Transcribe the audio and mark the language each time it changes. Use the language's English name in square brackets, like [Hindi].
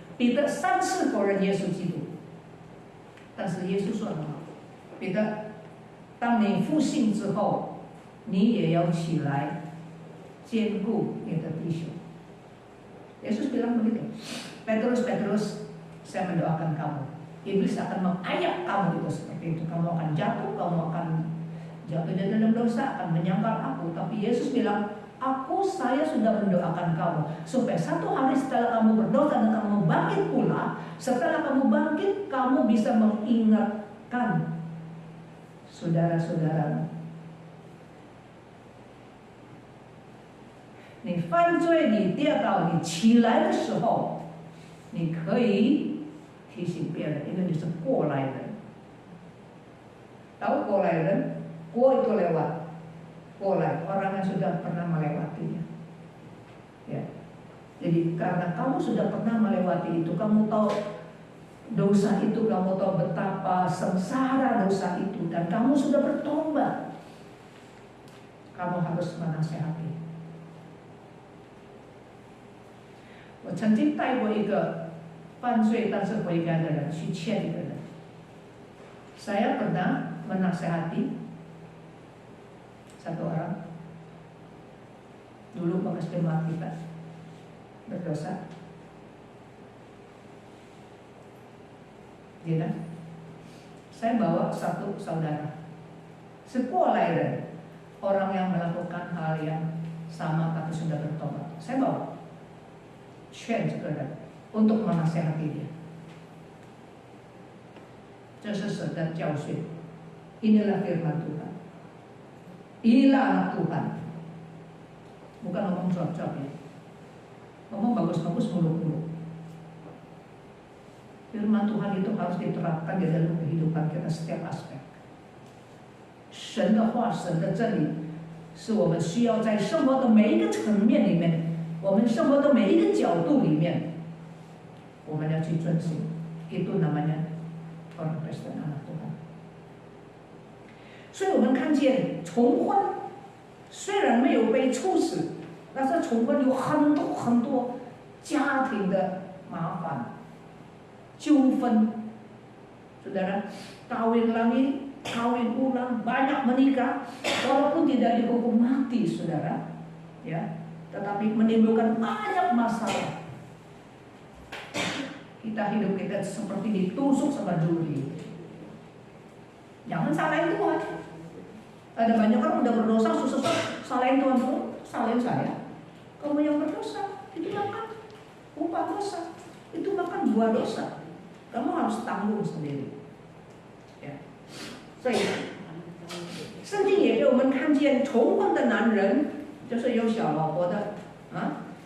[Chinese] 彼得3次否认耶稣基督，但是耶稣说什么？彼得，当你复兴之后，你也要起来兼顾你的弟兄。 [Indonesian] Yesus bilang begitu. Petrus, saya mendoakan kamu. Iblis akan mengayak kamu itu seperti itu. Kamu akan jatuh, kamu akan jatuh di dalam dosa, akan menyangkal aku. Tapi Yesus bilang, saya sudah mendoakan kamu supaya satu hari setelah kamu berdosa dan kamu bangkit pula, setelah kamu bangkit, kamu bisa mengingatkan saudara-saudara. [Chinese] 你犯罪，你跌倒，你起来的时候，你可以提醒别人，因为你是过来人。 [Indonesian] Tahu 过来人，过 itu lewat, 过来 orang yang sudah pernah melewatinya. Ya. Jadi karena kamu sudah pernah melewati itu, kamu tahu dosa itu, kamu tahu betapa sengsara dosa itu, dan kamu sudah bertobat. Kamu harus menasehati. [Chinese] 我曾经带过一个犯罪但是悔改的人去劝一个人。 [Indonesian] Saya pernah menasehati satu orang dulu bekas jemaat kita berdosa. Dia, saya bawa satu saudara, sekolah人, orang yang melakukan hal yang sama tapi sudah bertobat. Saya bawa, [Chinese] 劝这个人 [Indonesian] untuk menasehati dia. [Chinese] 这是神的教训. [Indonesian] Inilah firman Tuhan. Inilah anak Tuhan. Bukan ngomong cuap-cuap ya. Ngomong bagus-bagus muluk-muluk. Firman Tuhan itu harus diterapkan di dalam kehidupan kita setiap aspek. [Chinese] 神的话，神的真理，是我们需要在生活的每一个层面里面，我们生活的每一个角度里面，我们要去遵循。 [Indonesian] Itu namanya orang Kristen, anak Tuhan. [Chinese] 所以我们看见重婚虽然没有被处死，但是重婚有很多家庭的麻烦、纠纷。 [Indonesian] Saudara, kawin lagi, kawin ulang, banyak menikah, walaupun tidak dihukum mati, saudara, ya, tetapi menimbulkan banyak masalah. Kita hidup kita seperti ditusuk sama duri. Jangan salahin Tuhan. Ada banyak orang udah berdosa, susah salahin Tuhan dulu, salahin saya. Kamu yang berdosa, itu makan upah dosa, itu makan buah dosa. Kamu harus tanggung sendiri. Ya. [Chinese] 所以，圣经也给我们看见重婚的男人，就是有小老婆的啊。